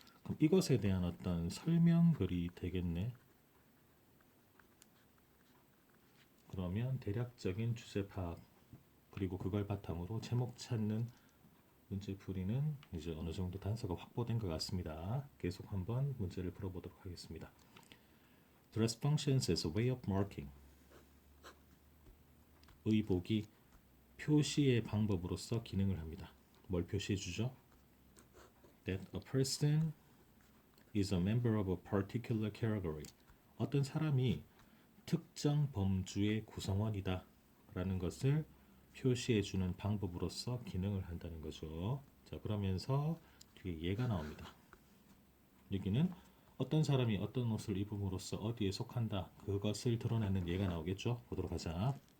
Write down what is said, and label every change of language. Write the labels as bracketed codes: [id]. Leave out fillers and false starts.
[ko] 그럼 이것에 대한 어떤 설명글이 되겠네. 그러면 대략적인 주제 파악, 그리고 그걸 바탕으로 제목 찾는 문제 풀이는 이제 어느 정도 단서가 확보된 것 같습니다. 계속 한번 문제를 풀어보도록 하겠습니다. [en] Dress functions as a way of marking. [ko] 의복이 표시의 방법으로서 기능을 합니다. 뭘 표시해 주죠? [en] That a person is a member of a particular category. [ko] 어떤 사람이 특정 범주의 구성원이다 라는 것을 표시해 주는 방법으로서 기능을 한다는 거죠. 자, 그러면서 뒤에 예가 나옵니다. 여기는 어떤 사람이 어떤 옷을 입음으로써 어디에 속한다, 그것을 드러내는 예가 나오겠죠. 보도록 하자.